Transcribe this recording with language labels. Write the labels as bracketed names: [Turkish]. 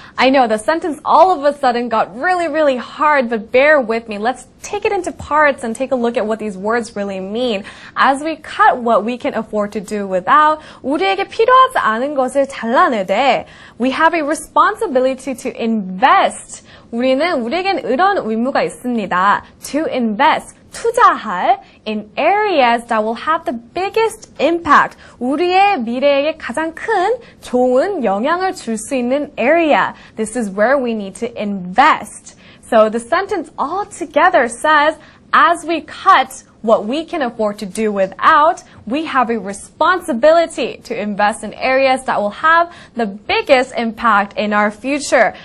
[English] I know the sentence all of a sudden got really, really hard, but bear with me. Let's take it into parts and take a look at what these words really mean. As we cut what we can afford to do without, [Korean] 우리에게 필요하지 않은 것을 잘라내되, [English] we have a responsibility to invest. [Korean] 우리에겐 이런 의무가 있습니다. [English] To invest, [Korean] 투자할 [English] in areas that will have the biggest impact. [Korean] 우리의 미래에게 가장 큰 좋은 영향을 줄 수 있는 area. [English] This is where we need to invest. So the sentence altogether says, as we cut what we can afford to do without, we have a responsibility to invest in areas that will have the biggest impact in our future.